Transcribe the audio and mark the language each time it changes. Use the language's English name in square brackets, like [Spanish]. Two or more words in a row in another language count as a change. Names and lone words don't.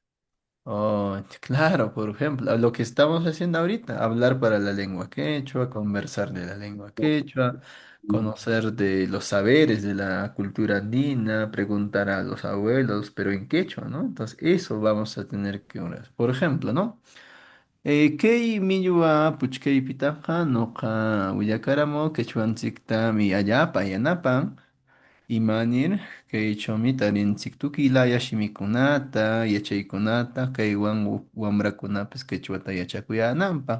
[Spanish] Oh, claro, por ejemplo, lo que estamos haciendo ahorita, hablar para la lengua quechua, conversar de la lengua quechua, conocer de los saberes de la cultura andina, preguntar a los abuelos, pero en quechua, ¿no? Entonces, eso vamos a tener que orar. Por ejemplo, ¿no? [Quechua] Kay millua puchkay pitaqa noqa willakaramo quechuanchikta mi allapa yanapan. Imanir kaychawmi tarinchik tukuy laya shimikunata, yachaykunata, kaywan wamrakunapas quechuata yachakuyananpaq.